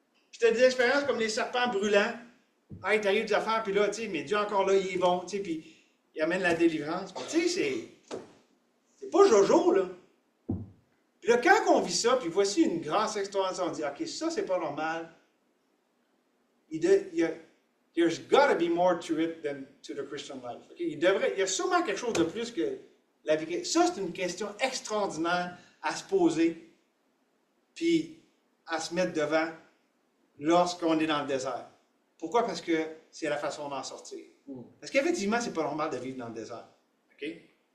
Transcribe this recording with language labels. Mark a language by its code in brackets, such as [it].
[fr] Je te dis l'expérience comme les serpents brûlants. Hey, t'arrives des affaires, puis là, tu sais, mais Dieu encore là, il est bon, tu sais, puis il amène la délivrance. Tu sais, c'est pas Jojo, là. Puis là, quand on vit ça, puis voici une grâce extraordinaire, on dit, OK, ça, c'est pas normal. [en] There's got to be more to it than to the Christian life. Okay? [fr] Il y a sûrement quelque chose de plus que la vie. Ça, c'est une question extraordinaire à se poser, puis à se mettre devant lorsqu'on est dans le désert. Pourquoi? Parce que c'est la façon d'en sortir. Parce qu'effectivement, c'est pas normal de vivre dans le désert. Okay?